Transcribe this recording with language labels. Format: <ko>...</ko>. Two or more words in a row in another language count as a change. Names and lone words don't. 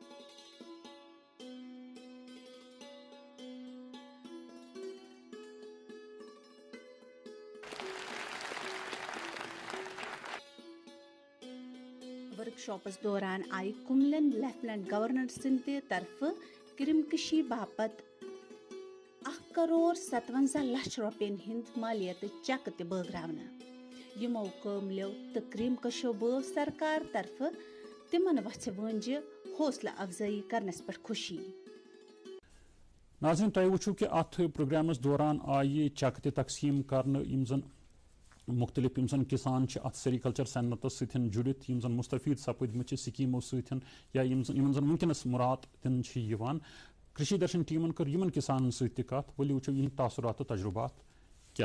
<ks>वर्कशॉपस दौरान आई कुमलन लेफ्टिनेंट गवर्नर सिंध तरफ करिम कशी बापत 1,57,00,000 रुपयन हिंद मालियत चेक ते बगरावना। यमो कमलो तो करिम कशो बव सरकार तरफ तिमन वछ वंज हौसला अफजाई करनस पर खुशी। नाज़रीन तय वुछो कि अथ प्रोग्रामस दौरान आई चेक ते तकसीम करने यम जन मुख्तलिफ किसान अत सेरिकल्चर सनतस सतन जुड़ित मुस्तफीद सपदमत स्कीमों सतन या वनकस मुराद दिन कृषि दर्शन टीमन कर किसान सत वली वो इन तासुरात तो तजुर्बात क्या</ks>